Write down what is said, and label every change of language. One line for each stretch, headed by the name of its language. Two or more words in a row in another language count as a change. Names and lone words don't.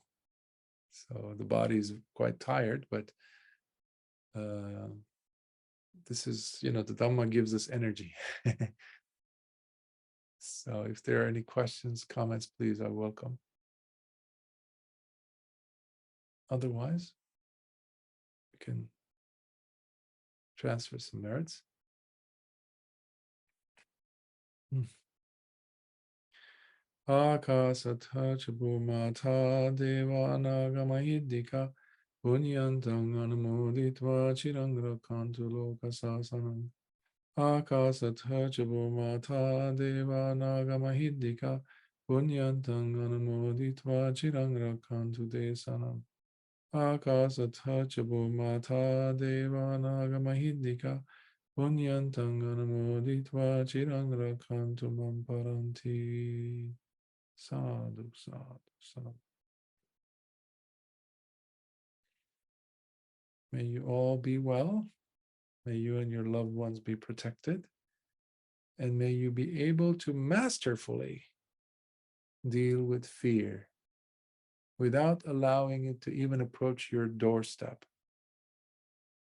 English: So the body is quite tired, but this is, the Dhamma gives us energy. So if there are any questions, comments, please, I welcome. Otherwise, we can transfer some merits.
Pali: Akasatha chabumata devanagamahiddhika punyantang anumoditva chirang rakantu lokasasanam. Akasatha chabumata devanagamahiddhika punyantang anumoditva chirang rakantu desanam. Akasatha chabumata devanagamahiddhika punyantang anumoditva chirang rakantu mamparanti. Sadhu, sadhu, sadhu.
English: May you all be well. May you and your loved ones be protected. And may you be able to masterfully deal with fear without allowing it to even approach your doorstep.